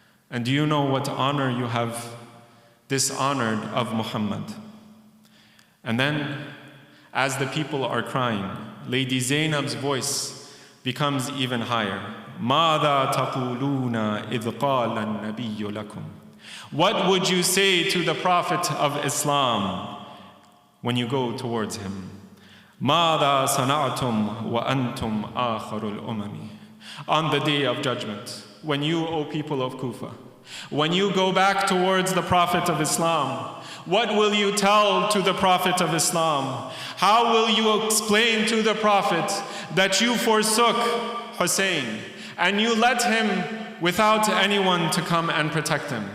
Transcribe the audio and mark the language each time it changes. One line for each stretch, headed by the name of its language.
English: And do you know what honor you have dishonored of Muhammad? And then, as the people are crying, Lady Zainab's voice becomes even higher.
Arabic: ماذا تقولون إذ قال النبي لكم.
English: What would you say to the Prophet of Islam when you go towards him?
Arabic: ماذا صنعتم وأنتم آخر الأمم.
English: On the day of judgment, when you, O people of Kufa, when you go back towards the Prophet of Islam, what will you tell to the Prophet of Islam? How will you explain to the Prophet that you forsook Hussein and you let him without anyone to come and protect him?